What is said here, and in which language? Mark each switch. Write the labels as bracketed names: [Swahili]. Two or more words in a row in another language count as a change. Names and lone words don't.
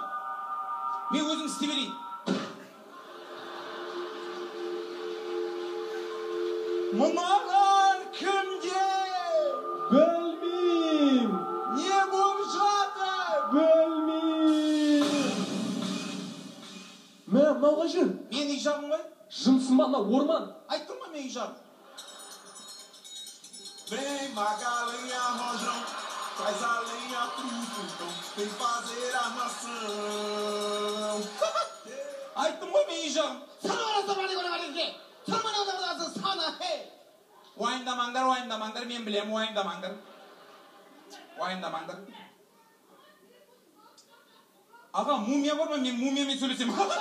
[Kazakh] Мен өзім істей берейін. Мынаған кімде? Білмейм. Не болып жатыр? Білмейм. Мә, мынауға жүр. Мен үй жағым ғой? Жынсыма, мынау орман. Айттым ба мен үй жағым? [Portuguese] Vem magalinha rojão, traz a lenha pro fogão, vem fazer armação. [Kazakh] Айттым ғой мен үй жағым? Уайымдамаңдар, мен білем, уайымдамаңдар. Аға, мумия бар ма? Мен мумиямен сөйлесем.